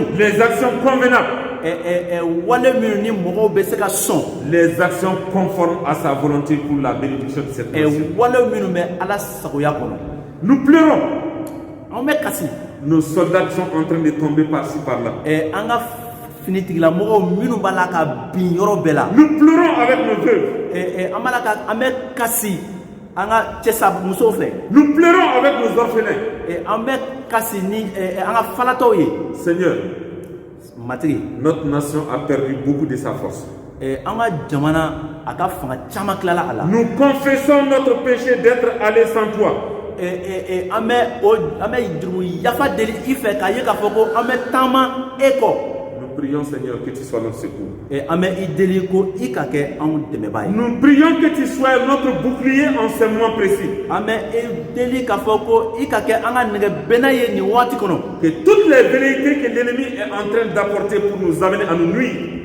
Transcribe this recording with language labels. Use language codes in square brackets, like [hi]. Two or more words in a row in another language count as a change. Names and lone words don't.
[fr] les actions convenables, [bm] wale minnu ni mɔgɔw bɛ se ka sɔn, [fr] les actions conformes à sa volonté pour la bénédiction de cette nation. [bm] wale minnu bɛ Ala sagoya kɔnɔ. [fr] Nous pleurons. [bm] An bɛ kasi, [fr] Nos soldats sont en train de tomber par-ci par-là. [bm] an ka finitigilamɔgɔw minnu b'a la ka bin yɔrɔ bɛɛ la. [fr] Nous pleurons avec nos veuves. [bm] An bɛ kasi an ka cɛsa musow fɛ, [fr] Nous pleurons avec nos orphelins. [bm] an bɛ kasi ni an ka falatɔw ye. [fr] Seigneur, [bm] Matigi, [fr] notre nation a perdu beaucoup de sa force. [bm] an ka jamana a ka fanga caman tilala a la. [fr] Nous confessons notre péché d'être allés sans toi. [bm] An bɛ jurumu yafa deli i fɛ k'a ye k'a fɔ ko an bɛ taama e kɔ. [fr] Nous prions, Seigneur, que tu sois notre secours. Nous Nous prions que tu sois notre bouclier en ces moments précis. Que toutes les velléités que l'ennemi est en train d'apporter pour nous amener à nous nuire.